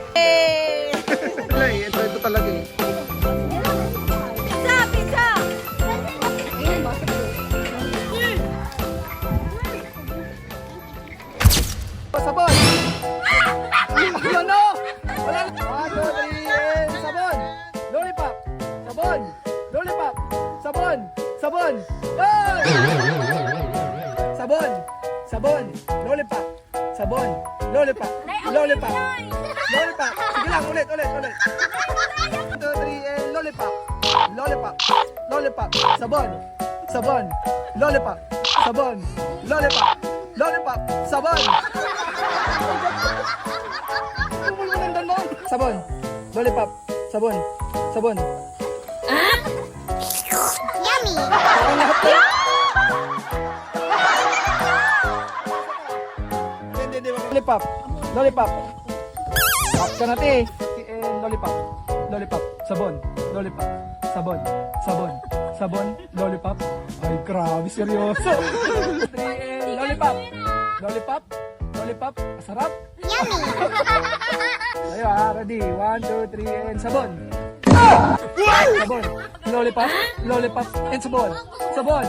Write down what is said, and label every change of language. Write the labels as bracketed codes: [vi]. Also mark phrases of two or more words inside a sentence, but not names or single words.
[tl] Hey! Ito talaga eh. Pizza! Pizza! Sabon! Yun no! Wala na! 1, 2, 3, and sabon! Lollipop! Sabon! Lollipop! Sabon! Sabon! Oh! Sabon! Sabon! Lollipop! Sabon! Lollipop! Lollipop! Lollipop! Sige lang, ulit! 1, 2, 3, and lollipop! Lollipop! Lollipop! Sabon! Sabon! Lollipop! Sabon! Lollipop! Lollipop! Sabon! Sabon! Lollipop! Sabon! Sabon! Yummy! Parang lahat na. Hindi. Lollipop! Lollipop! Pop ka natin eh. And lollipop! Lollipop! Sabon! Lollipop! Sabon! Sabon! Sabon! Lollipop! Ay, grabe, seryoso! 3 and lollipop! Lollipop! Lollipop! Masarap! Yummy! Tayo ha, ready? 1, 2, 3, and sabon! Sabon! Lollipop! Lollipop! And sabon! Sabon!